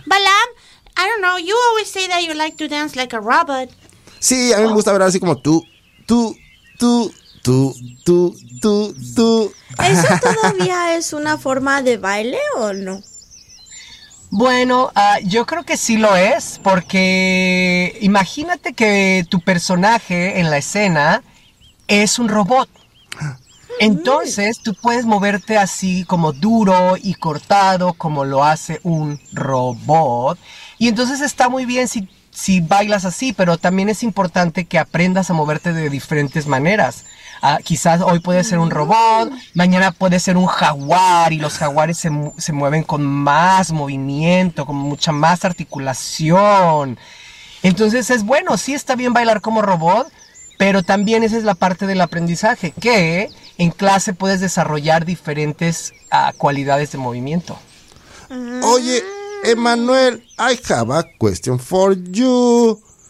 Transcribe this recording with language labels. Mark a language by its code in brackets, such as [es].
[en] Balam, I don't know, you always say that you like to dance like a robot. [es] Sí, a mí me gusta bailar así como tú. ¿Eso todavía es una forma de baile o no? Bueno, yo creo que sí lo es, porque imagínate que tu personaje en la escena es un robot. Entonces, tú puedes moverte así como duro y cortado, como lo hace un robot. Y entonces está muy bien si bailas así, pero también es importante que aprendas a moverte de diferentes maneras. Quizás hoy puede ser un robot, mañana puede ser un jaguar, y los jaguares se mueven con más movimiento, con mucha más articulación. Entonces, es bueno, sí está bien bailar como robot, pero también esa es la parte del aprendizaje, que en clase puedes desarrollar diferentes cualidades de movimiento. [en] Oye, Emmanuel, I have a question for you.